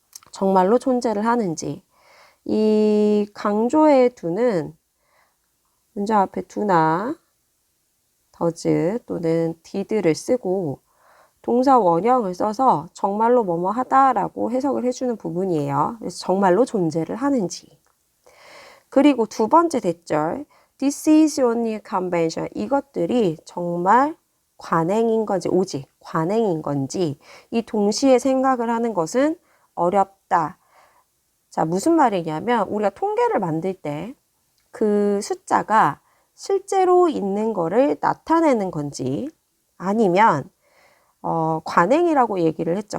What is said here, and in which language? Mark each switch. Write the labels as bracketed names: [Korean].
[Korean] 정말로 존재를 하는지. 이 강조해 두는 문장 앞에 do나 does 또는 did를 쓰고 동사 원형을 써서 정말로 뭐뭐 하다라고 해석을 해주는 부분이에요. 그래서 정말로 존재를 하는지. 그리고 두 번째 대절, [English] this is only a convention. [Korean] 이것들이 정말 관행인 건지, 오직 관행인 건지, 이 동시에 생각을 하는 것은 어렵다. 자, 무슨 말이냐면, 우리가 통계를 만들 때 그 숫자가 실제로 있는 거를 나타내는 건지, 아니면, 관행이라고 얘기를 했죠.